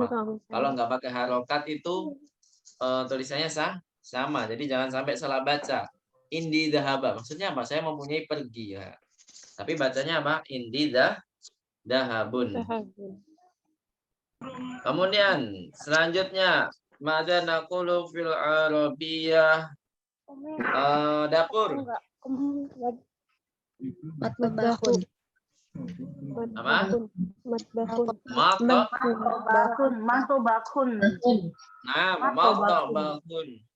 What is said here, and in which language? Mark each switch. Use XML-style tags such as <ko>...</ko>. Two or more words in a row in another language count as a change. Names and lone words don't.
<id>Kalau nggak pakai harokat itu tulisannya sama. Jadi jangan sampai salah baca.</id> <ar>عندي ذهب.</ar> <id>Maksudnya apa? Saya mempunyai pergi ya. Tapi bacanya apa?</id> <ar>عندي ذهبٌ.</ar> <id>Kemudian selanjutnya</id> <ar>ماذا نقول في العربية dapur. Matbahun.</ar> <id>Apa? Matobakun. Nah, matobakun.</id>